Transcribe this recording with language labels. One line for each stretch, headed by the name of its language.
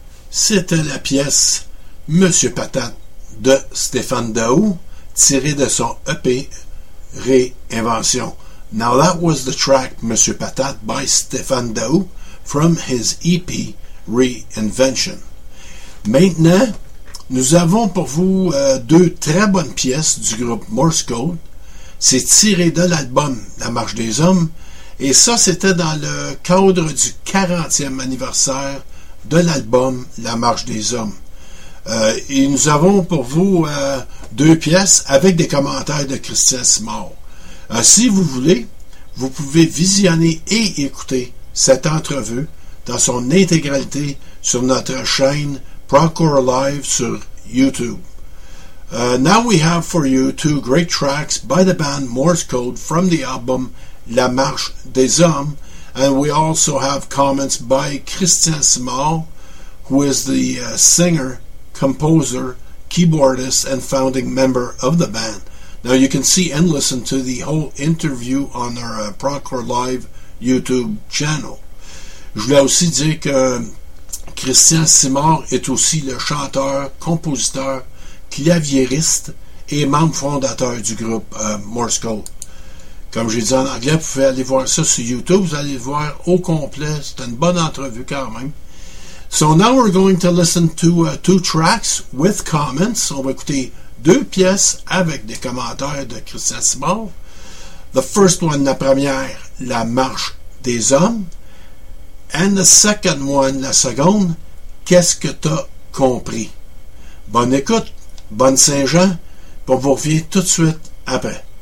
French: C'était la pièce Monsieur Patate de Stéphane Daou, tirée de son EP Réinvention.
English: Now that was the track Monsieur Patate by Stéphane Daou from his EP Reinvention.
French: Maintenant, nous avons pour vous deux très bonnes pièces du groupe Morse Code. C'est tiré de l'album La Marche des Hommes. Et ça, c'était dans le cadre du 40e anniversaire de l'album La Marche des Hommes. Et nous avons pour vous deux pièces avec des commentaires de Christian Simard. Si vous voulez, vous pouvez visionner et écouter cette entrevue dans son intégralité sur notre chaîne Procore Live sur YouTube.
English: Now we have for you two great tracks by the band Morse Code from the album La Marche des Hommes, and we also have comments by Christian Simard, who is the singer, composer, keyboardist, and founding member of the band. Now you can see and listen to the whole interview on our Procore Live YouTube channel.
French: Je voulais aussi dire que Christian Simard est aussi le chanteur, compositeur, claviériste et membre fondateur du groupe Morse Code. Comme j'ai dit en anglais, vous pouvez aller voir ça sur YouTube, vous allez le voir au complet, c'est une bonne entrevue quand même.
English: So now we're going to listen to two tracks with comments.
French: On va écouter deux pièces avec des commentaires de Christian Simard.
English: The first one,
French: la première,
English: La Marche des Hommes. And the second one,
French: la seconde,
English: Qu'est-ce que t'as compris?
French: Bonne écoute, bonne Saint-Jean, puis on vous revient tout de suite après.